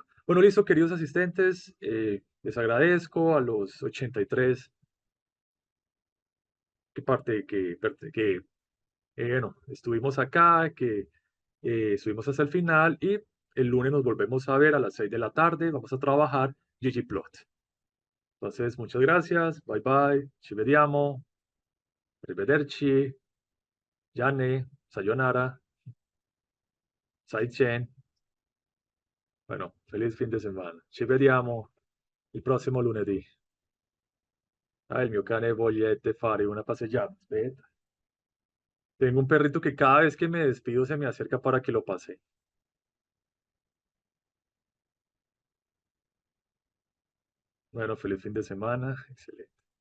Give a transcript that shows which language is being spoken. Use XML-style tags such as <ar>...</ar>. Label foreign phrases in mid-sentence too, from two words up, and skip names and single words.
<es>Bueno, listo, queridos asistentes, les agradezco a los 83 bueno, estuvimos acá, que estuvimos hasta el final y el lunes nos volvemos a ver a las 6 de la tarde, vamos a trabajar ggplot. Entonces, muchas gracias,</es> <en>bye bye,</en> <it>ci vediamo, arrivederci. Yane, Sayonara, Saichen.</it> <es>Bueno, feliz</es> <it>fin di settimana. Ci vediamo il prossimo lunedì. Ah, il mio cane voglia fare una passeggiata. Aspetta.</it> <es>Tengo un perrito que cada vez que me despido se me acerca para que lo pase. Bueno, feliz fin de semana. Excelente.</es>